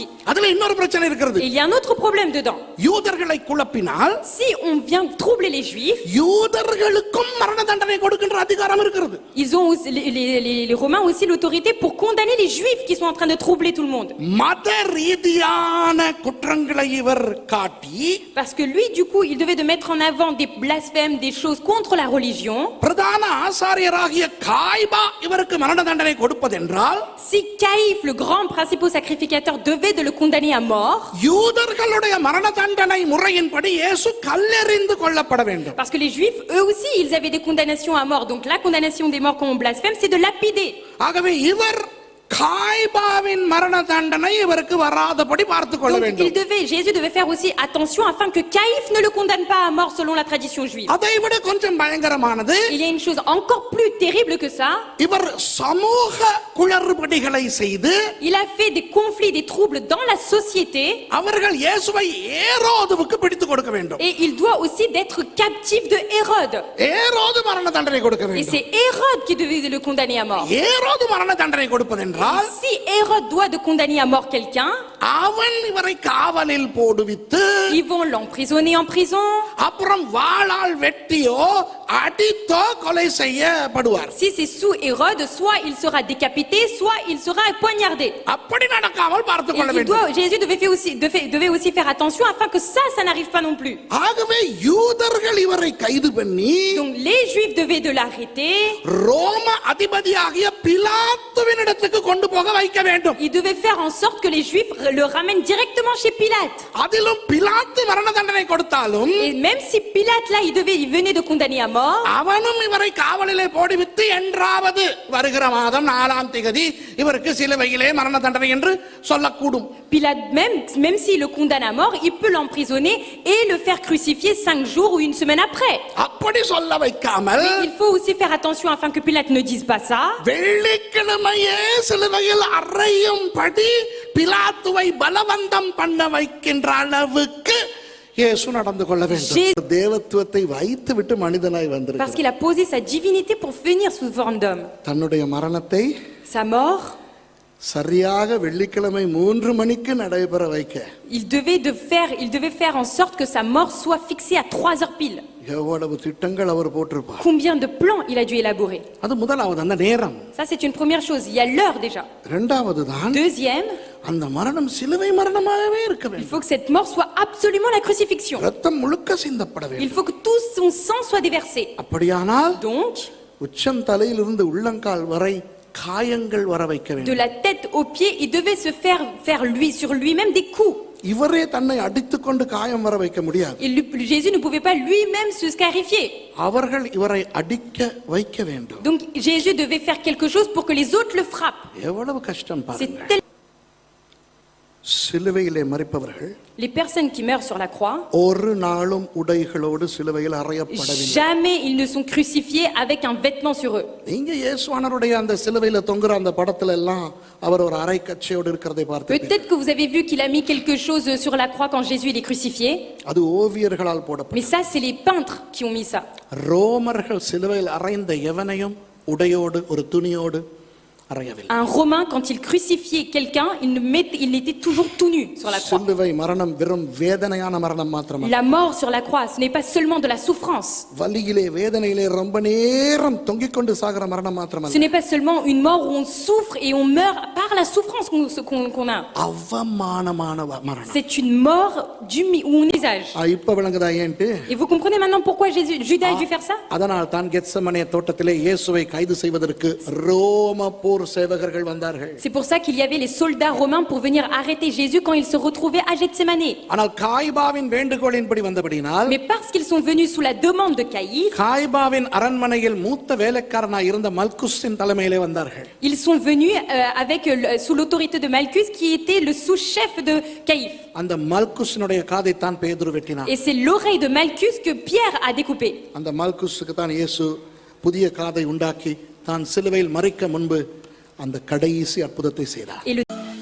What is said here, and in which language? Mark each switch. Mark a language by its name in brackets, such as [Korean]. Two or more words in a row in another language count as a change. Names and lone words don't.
[Tamil] அதுல இன்னொரு பிரச்சனை இருக்கிறது. [French] Et il y a un autre problème dedans. [Tamil] யூதர்களை குழப்பினால் [French] Si on vient troubler les juifs, [Tamil] யூதர்களுக்கும் மரண தண்டனை கொடுக்கின்ற அதிகாரம் இருக்கிறது. [French] ils ont aussi, les Romains ont aussi l'autorité pour condamner les juifs qui sont en train de troubler tout le monde. [Tamil] மத ரீதியான குற்றங்களை இவர் காட்டி [French] Parce que lui, du coup, il devait de mettre en avant des blasphèmes, des choses contre la religion. [Tamil] பிரதான ஆசாரியராகிய காய்பா இவருக்கு மரண தண்டனை கொடுப்பதென்றால் [French] Si Caïphe, le grand principal sacrificateur, devait de le condamner à mort, [Tamil] யூதர்களுடைய மரண தண்டனை முறையின்படி இயேசு கல்லெறிந்து கொல்லப்பட வேண்டும். [French] parce que les juifs, eux aussi, ils avaient des condamnations à mort. Donc la condamnation des morts quand on blasphème, c'est de lapider. [Tamil] ஆகவே இவர் காய்பாவின் மரண தண்டனை இவருக்கு வராதபடி பார்த்துக் கொள்ள [French] Donc [Tamil] வேண்டும். [French] Jésus devait faire aussi attention afin que Caïphe ne le condamne pas à mort selon la tradition juive. [Tamil] அதை விட கொஞ்சம் பயங்கரமானது, [French] Il y a une chose encore plus terrible que ça. [Tamil] இவர் சமூக குளறுபடிகளை செய்து [French] Il a fait des conflits, des troubles dans la société. [Tamil] அவர்கள் இயேசுவை ஏரோதுவுக்கு பிடித்து கொடுக்க வேண்டும். [French] Et il doit aussi d'être captif de Hérode. [Tamil] ஏரோது மரண தண்டனை கொடுக்க [French] Et [Tamil] வேண்டும். [French] c'est Hérode qui devait le condamner à mort. [Tamil] ஏரோது மரண தண்டனை கொடுப்பதென்றால் [French] Si Hérode doit de condamner à mort quelqu'un, [Tamil] அவன் இவரை காவலில் போடுவித்து [French] ils vont l'emprisonner en prison. [Tamil] அப்புறம் வாளால் வெட்டியோ அடித்தோ கொலை செய்யப்படுவார். [French] Si c'est sous Hérode, soit il sera décapité, soit il sera poignardé. [Tamil] அப்படி நடக்காமல் பார்த்துக் [French] Et [Tamil] கொள்ள வேண்டும். [French] Jésus devait aussi faire attention afin que ça n'arrive pas non plus. [Tamil] ஆகவே யூதர்கள் இவரை கைது பண்ணி [French] Donc les Juifs devaient de l'arrêter. [Tamil] ரோம அதிபதியாகிய பிலாத்துவினிடத்துக்கு கொண்டு போக வைக்க வேண்டும். [French] Ils devaient faire en sorte que les Juifs le ramènent directement chez Pilate. [Tamil] அதிலும் பிலாத்து மரண தண்டனை கொடுத்தாலும் [French] Et même si Pilate là, il venait de condamner à mort, [Tamil] அவனும் இவரை காவலிலே போடுவித்து என்றாவது வருகிற மாதம் 4ஆம் தேதி இவருக்கு சிலுவையிலே மரண தண்டனை என்று சொல்லக்கூடும். [French] Pilate même s'il le condamne à mort, il peut l'emprisonner et le faire crucifier 5 jours ou une semaine après. [Tamil] அப்படி சொல்ல வைக்காமல் [French] Mais il faut aussi faire attention afin que Pilate ne dise pas ça. [Tamil] வெள்ளிக்கிழமையே சிலுவையில் அறையும்படி பிலாத்துவை பலவந்தம் பண்ண வைக்கின்ற அளவுக்கு இயேசு நடந்து கொள்ள வேண்டும். தேவத்துவத்தை வைத்து விட்டு மனிதனாய் [French] Parce [Tamil] வந்திருக்கிறார். [French] qu'il a posé sa divinité pour venir sous forme d'homme. [Tamil] தன்னுடைய மரணத்தை [French] Sa mort, [Tamil] சரியாக வெள்ளிக்கிழமை 3 மணிக்கு நடைபெற வைக்க [French] Il devait faire en sorte que sa mort soit fixée à 3 heures pile. [Tamil] எவ்வளவு திட்டங்கள் அவர் போட்டிருப்பார். [French] Combien de plans il a dû élaborer. [Tamil] அது முதலாவது அந்த நேரம். [French] Ça, c'est une première chose. Il y a l'heure déjà. [Tamil] இரண்டாவது தான் [French] Deuxième, [Tamil] அந்த மரணம் சிலுவை மரணமாகவே இருக்க [French] il [Tamil] வேண்டும். [French] faut que cette mort soit absolument la crucifixion. [Tamil] ரத்தம் முழுக்க சிந்தப்பட [French] Il [Tamil] வேண்டும். [French] faut que tout son sang soit déversé. [Tamil] அப்படியானால் [French] Donc, [Tamil] உச்சந்தலையிலிருந்து உள்ளங்கால் வரை காயங்கள் வர வைக்க [French] de [Tamil] வேண்டும். [French] la tête aux pieds, il devait se faire sur lui-même des coups. [Tamil] இவரே தன்னை அடித்துக்கொண்டு காயம் வர வைக்க முடியாது. [French] Jésus ne pouvait pas lui-même se scarifier. [Tamil] அவர்கள் இவரை அடிக்க வைக்க வேண்டும். [French] Donc Jésus devait faire quelque chose pour que les autres le frappent. [Tamil] எவ்வளவு கஷ்டம் [French] C'est [Tamil] பாருங்க. [French] tel... [Tamil] சிலுவையிலே மரிப்பவர்கள் [French] Les personnes qui meurent sur la croix, [Tamil] ஒரு நாளும் உடைகளோடு சிலுவையில் அறையப்படவில்லை. [French] jamais ils ne sont crucifiés avec un vêtement sur eux. [Tamil] நீங்க இயேசுவானவருடைய அந்த சிலுவையில தொங்குற அந்த படத்துல எல்லாம் அவர் ஒரு அரை கச்சையோடு இருக்கிறதை பார்த்து [French] Peut-être que vous avez vu qu'il a mis quelque chose sur la croix quand Jésus il est crucifié. [Tamil] அது ஓவியர்களால் போடப்பட்டது. [French] Mais ça, c'est les peintres qui ont mis ça. [Tamil] ரோமர்கள் சிலுவையில் அறைந்த எவனையும் உடையோடு ஒரு துணியோடு அறையவில்லை. [French] Un Romain, quand il crucifiait quelqu'un, il était toujours tout nu sur la croix. [Tamil] சிலுவை மரணம் வெறும் வேதனையான மரணம் மாத்திரமல்ல. [French] La mort sur la croix, ce n'est pas seulement de la souffrance. [Tamil] வலியிலே வேதனையிலே ரொம்ப நேரம் தொங்கிக் கொண்டு சாகிற மரணம் [French] Ce [Tamil] மாத்திரமல்ல. [French] n'est pas seulement une mort où on souffre et on meurt par la souffrance qu'on a. [Tamil] அவமானமான மரணம். [French] C'est une mort où on usage. [Tamil] இப்ப விளங்குதா ஏன்ட்டு? [French] Et vous comprenez maintenant pourquoi Judas a dû faire ça? [Tamil] அதனால் தான் கெத்செமனே தோட்டத்திலே இயேசுவை கைது செய்வதற்கு ரோம போர் சேவகர்கள் வந்தார்கள். [French] C'est pour ça qu'il y avait les soldats romains pour venir arrêter Jésus quand il se retrouvait à Gethsémanée. [Tamil] ஆனால் காய்பாவின் வேண்டுகோளின்படி வந்தபடியினால் [French] Mais parce qu'ils sont venus sous la demande de Caïphe, [Tamil] காய்பாவின் அரண்மனையில் மூத்த வேலைக்காரனாய் இருந்த மல்குஸின் தலைமையிலே வந்தார்கள். [French] ils sont venus sous l'autorité de Malchus qui était le sous-chef de Caïphe. [Tamil] அந்த மல்குஸினுடைய காதை தான் பேதுரு வெட்டினார். [French] Et c'est l'oreille de Malchus que Pierre a découpé. [Tamil] அந்த மல்குஸுக்கு தான் இயேசு புதிய காதை உண்டாக்கி தான் சிலுவையில் மரிக்க முன்பு அந்த கடைசி அற்புதத்தை செய்தார். [French] Et le